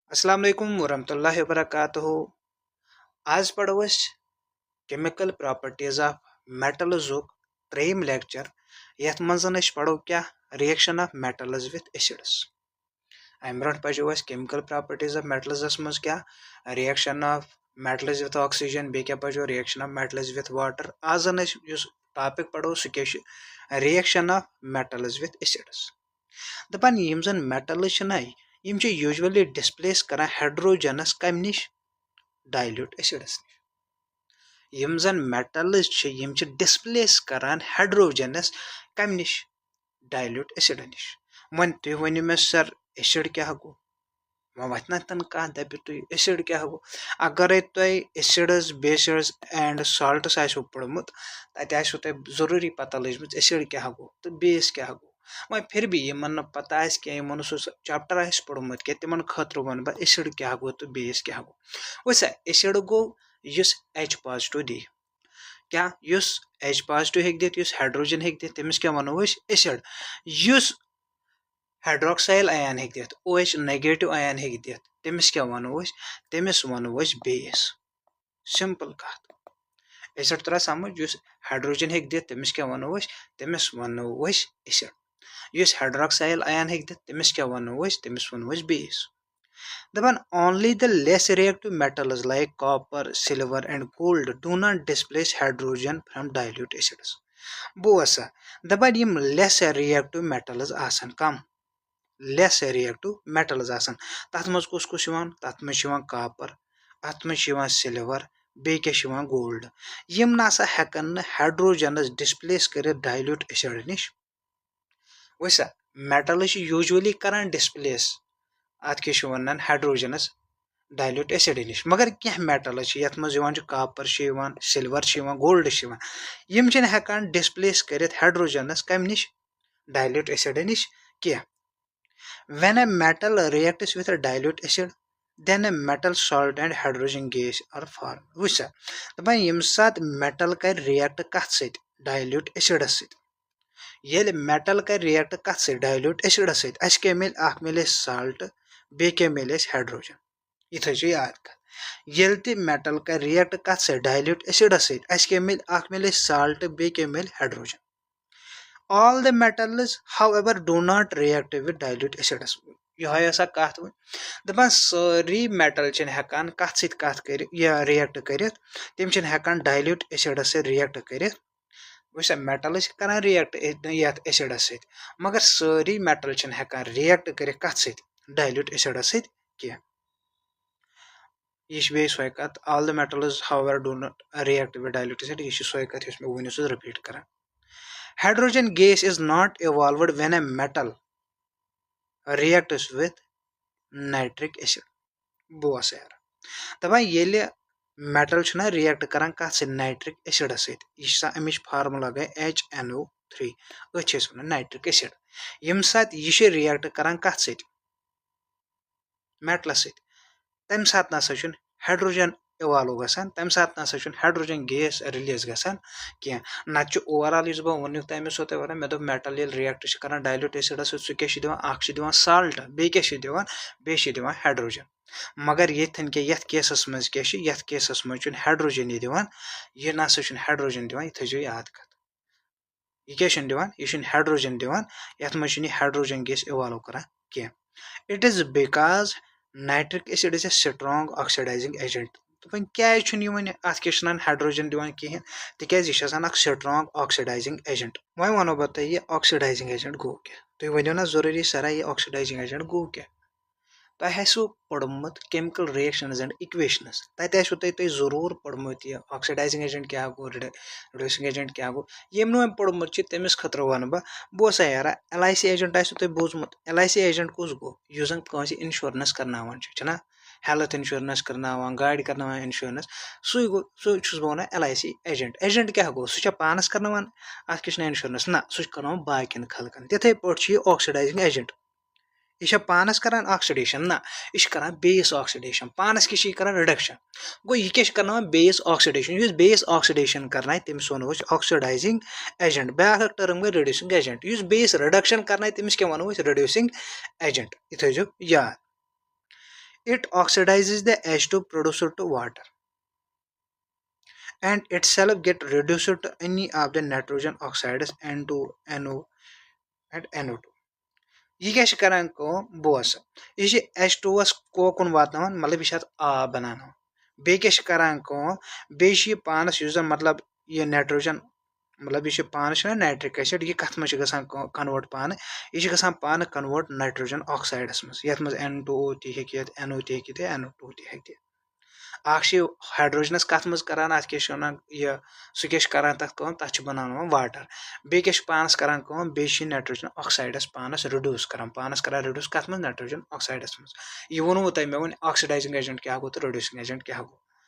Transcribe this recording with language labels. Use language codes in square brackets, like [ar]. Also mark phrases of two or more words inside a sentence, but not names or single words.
[ar] السلام عليكم ورحمة الله وبركاته. [ks] आज पढ़ो अस [en] chemical properties of metals [ks] त्रेम लेक्चर यथ मजन पढ़ो क्या [en] reaction of metals with acids. [ks] अम ब्रोट पो अस [en] chemical properties of metals [ks] मज क्या [en] reaction of metals with oxygen [ks] बे क्या पो [en] reaction of metals with water. [ks] आज टॉपिक पढ़ो सह [en] reaction of metals with acids. [ks] दपान यम जन [en] metals usually displace [ks] करान हाइड्रोजनस कम निश [en] dilute acids [ks] निश। यम जन [en] metals displace [ks] करान हाइड्रोजनस कम निश [en] dilute acid [ks] निश। वन तुम वन मे सर एसिड क्या गो वह वत ना तन कह दप तुम एसिड क्या गो। अगर तुम [en] acids bases and salts [ks] आसो पढ़मुत तत तुम जरूरी पता लजम एसिड क्या गो तो बेस क्या गो। वह फिर भी यमन पता क्या सो चैप्टर पढ़मुत क्या तिमन खतर वन बह एसिड क्या गो तो बेस क्या गो। वैसा एसिड गो युस [en] H positive [ks] दी क्या युस [en] H positive [ks] हेक दित युस हाइड्रोजन हेक दित तमिस क्या वनो एसिड। युस [en] hydroxyl ion [ks] हेक दित [en] OH negative ion [ks] हेक दित तमिस क्या वनो तमिस वनो बेस। सिंपल कत एसिड तरह समझ युस हाइड्रोजन हेक दित तमिस क्या वनो तमिस वनो एसिड। युस [en] hydroxyl ion [ks] हेक दित तमिस क्या वनो तमिस वनो बेस। [en] दपान only the less reactive metals like copper, silver and gold do not displace hydrogen from dilute acids। [ks] बो असा दपान यम [en] less reactive metals [ks] आसन कम [en] less reactive metals [ks] आसन तथ मज कुस कुस तथ मज copper अथ मज silver बे क्या gold। यम नासा हेकन हाइड्रोजनस डिस्प्लेस कर डाइल्यूट एसिड निश। वैसा [en] metal usually [ks] करान डिस्प्लेस अत क्या वन हाइड्रोजनस डाइल्यूट एसिड निश। मगर क्या मेटल यथ मज [en] copper silver gold [ks] यम हेकान डिस्प्लेस कर हाइड्रोजनस कम निश [en] dilute acid [ks] निश क्या। [en] when a metal reacts with dilute acid then a metal salt and hydrogen gas are formed। [ks] वुसा दपान यम सात मेटल कर रिएक्ट कथ सत [en] dilute acids [ks] सत। येल मेटल कर रिएक्ट कथ सत [en] dilute acids [ks] सत अस क्या मिल अख मिले साल्ट बे क्या मिले हाइड्रोजन। यह थो याद कर येल ते मेटल कर रिएक्ट कथ सत [en] dilute acids [ks] सत अस क्या मिल अख मिले साल्ट बे क्या मिल हाइड्रोजन। [en] all the metals however do not react with dilute acids। [ks] यह कत वन दपान सारी मेटल हेकान कथ सत कथ कर रिएक्ट कर तम हेकान [en] dilute acids [ks] सत रिएक्ट कर। वैसा मेटल करान रिएक्ट यथ एसिडस सत मगर सारी मेटल हेकान रिएक्ट कर कथ सत [en] dilute acids [ks] सत क्या। यह बे सो कत [en] all the metals however do not react with dilute acid। [ks] यह सो कत मे वो रिपीट कर [en] hydrogen gas is not evolved when a metal reacts with nitric acid। [ks] बो यार दपान ये मेटल रिएक्ट करान कथ सत [en] nitric acid [ks] सत अमिच फार्मूला गई HNO3 अस वन [en] nitric acid. [ks] यम सात यह रिएक्ट करान कथ सत मेटल सत तम सात नसा [en] hydrogen evolve [ks] गसान तम सात नसा [en] hydrogen gas release [ks] गसान क्या। नत ओवरऑल इस बह वन तम सो तुम वन मे दो मेटल ये रिएक्ट कर [en] dilute acids [ks] सह क्या साल्ट बे क्या बे हाइड्रोजन। मगर येन क्या यथ केसस मज क्या यथ केसस मज हाइड्रोजन यह नसा हाइड्रोजन दिवान। यह थो याद कत यह क्या दिवान यह हाइड्रोजन दिवान यथ मज [en] hydrogen gas evolve [ks] कर क्या। [en] it is because nitric acid is a strong oxidizing agent. [ks] तो क्या अत क्या हाइड्रोजन दिवान कहें तिकाज यह [en] strong oxidizing agent. [ks] वह वनो बह तुम यह [en] oxidizing agent [ks] गो क्या तुम वनो ना जरूरी सरा यह [en] oxidizing agent [ks] गो क्या। तुम आसो पढ़मुत [en] chemical reactions and equations [ks] तत आसो तुम जरूर पढ़मुत यह [en] oxidizing agent [ks] क्या गो [en] reducing agent [ks] क्या गो। यम नो पढ़मुत तमिस खतर वन बह सा यार [en] LIC agent [ks] आसो तुम बोजमुत [en] LIC agent [ks] कुस गो यु जन कंस इंश्योरेंस करनावान छना [en] health insurance [ks] करनावान गाड़ी करनावान इंश्योरेंस सु गो सह वन [en] LIC agent. [ks] एजेंट क्या गो सह पानस करनावान अत क्या इंश्योरेंस ना सह कर बाकिन खलकन तिथे पे यह [en] oxidizing agent. [ks] यह पानस कर ऑक्सीडेशन ना यह कर बेस ऑक्सीडेशन पानस क्या कर रिडक्शन गो यह क्या कर बेस ऑक्सीडेशन। इस बेस ऑक्सीडेशन कर तमिस वनो [en] oxidizing agent. [ks] ब्या टर्म गई [en] reducing agent. [ks] इस बेस रिडक्शन कर तमिस क्या वनो [en] reducing agent. [ks] यह थो याद। [en] It oxidizes the H2 producer to water and itself get reduced to any of the nitrogen oxides N2, NO and NO2. [ks] यह क्या करान बोस यह H2S कोकुन वातान मतलब यह आब बनाना बे क्या करान बे पानस मतलब यह नाइट्रोजन मतलब यह पान नाइट्रिक एसिड यह कत मे कन्वर्ट पान यह पान [en] convert nitrogen oxides [ks] मज ये N2O तक NO तक NO2 तक हाइड्रोजनस कत मज करान अत क्या यह सह क्या करान तथ बनान वाटर बे क्या पानस करान बे [en] nitrogen oxides [ks] पानस करान रिड्यूस कत मज [en] nitrogen oxides [ks] मज यह वोनमो तह मे वो [en] oxidizing agent [ks] क्या गो तो [en] reducing agent [ks] क्या गो